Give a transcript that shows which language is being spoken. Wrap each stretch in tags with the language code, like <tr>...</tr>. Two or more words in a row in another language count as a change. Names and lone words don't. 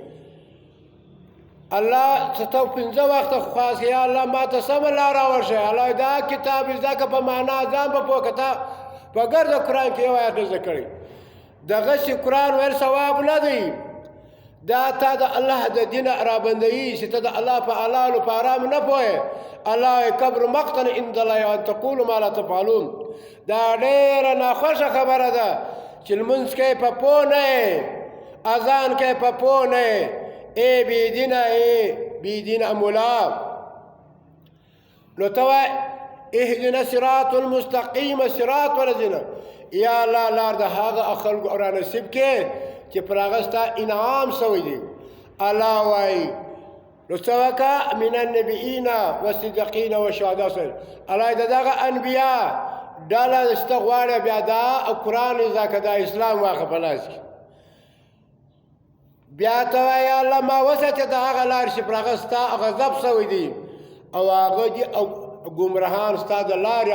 <ps>الله ته پنځه وخته خاص یا الله ما ته سمه لار راوښیه الله دا کتاب زده که په معنا ځان په پوه که ته په ګرد قرآن کې یو آیت زده کړی دغه چې قرآن ویل ثواب نه دی دا تا د الله د دین رابندوي چې ته د الله په حلالو په حرامو نه پوهې الله</ps> <ar>کبر مقتا عند الله ان تقولوا ما لا تفعلون</ar> <ps>دا ډېره ناخوښه خبره ده چې لمونځ کوې په پوه نه یې اذان کوې په پوه نه یې ای بېدینه ملا نو ته وایې</ps> <ar>اهدنا الصراط المستقیم صراط الذین</ar> <ps>یا الله لار د هغه خلکو رانصیب کې چې پر هغه ستا انعام شوی دی الله وایي نو څه وکړه</ps> <ar>من النبیین والصدیقین والشهداء</ar> <ps>الله د دغه انبیا ډله شته غواړي بیا دا قرآن زده که دا اسلام واخه په لاس کې بیا ته وایي یا الله ما وساتې د هغه لارې چې پر هغه ستا غضب شوی دی او هغه دي ګمراهان ستا د لارې</ps>